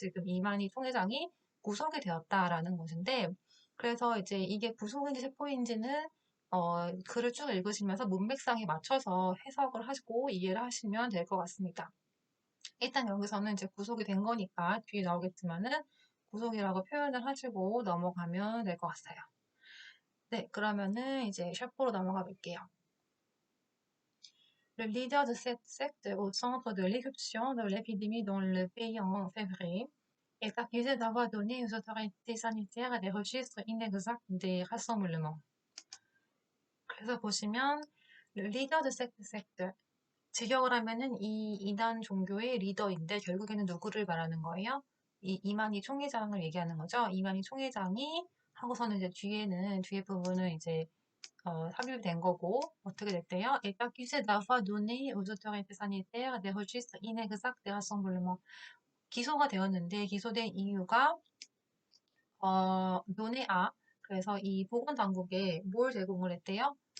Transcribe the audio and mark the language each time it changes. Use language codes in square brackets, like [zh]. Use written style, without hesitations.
[ko] 지금 이만희 총회장이 구속이 되었다라는 것인데, 그래서 이제 이게 구속인지 체포인지는 글을 쭉 읽으시면서 문맥상에 맞춰서 해석을 하시고 이해를 하시면 될 것 같습니다. 일단 여기서는 이제 구속이 된 거니까 뒤에 나오겠지만은 구속이라고 표현을 하시고 넘어가면 될 것 같아요. 네, 그러면은 이제 샤프로 넘어가 볼게요. [fr] Le leader de cette secte au centre de l'éruption de l'épidémie dans le pays en février est accusé d'avoir donné aux autorités sanitaires des registres inexacts des rassemblements. [ko] 그래서 보시면 [fr] le leader de cette secte [ko] 직역을 하면은 이 이단 종교의 리더인데 결국에는 누구를 말하는 거예요? 이만희 총회장을 얘기하는 거죠. 이만희 총회장이 하고서는 이제 뒤에 부분은 이제 삽입된 거고 어떻게 됐대요? [fr] est accusé d'avoir donné aux autorités sanitaires des registres inexacts des rassemblements. [ko] 기소가 되었는데 기소된 이유가 논의아 그래서 이 보건당국에 뭘 제공을 했대요?